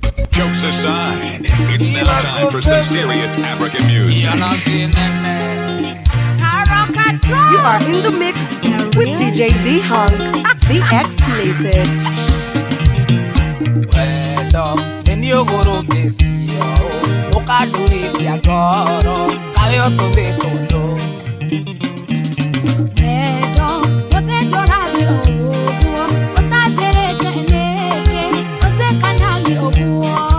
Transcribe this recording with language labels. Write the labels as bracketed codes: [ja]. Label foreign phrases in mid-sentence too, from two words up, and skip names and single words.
[en] Jokes aside, it's now time for some serious African music. You are in the mix with D J D-Hunk, the explicit. [ki] Wendo, nĩ niĩ ũgũrũkĩtio, ũkandurĩtia ngoro, kawe ũtũmĩtwo nũ? Wendo, wendo ũrathiĩ o ũguo, ũtanjĩrĩte nĩkĩ, ũnjĩkanagia ũguo.